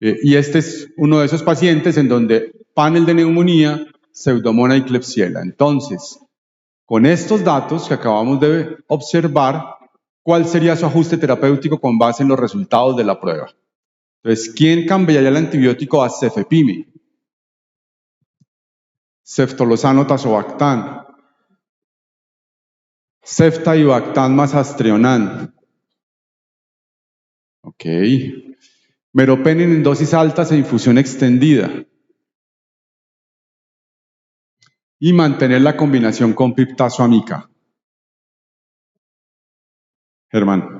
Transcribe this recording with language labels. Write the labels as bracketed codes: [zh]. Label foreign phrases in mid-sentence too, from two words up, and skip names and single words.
[es] Y este es uno de esos pacientes en donde panel de neumonía, Pseudomonas y Klebsiella. Entonces, con estos datos que acabamos de observar, ¿cuál sería su ajuste terapéutico con base en los resultados de la prueba? Entonces, ¿quién cambiaría el antibiótico a cefepime? Ceftolozano tazobactam, ceftaibactam más astrionam. Ok. Meropenem en dosis altas e infusión extendida. Y mantener la combinación con piptazo-amica. Germán.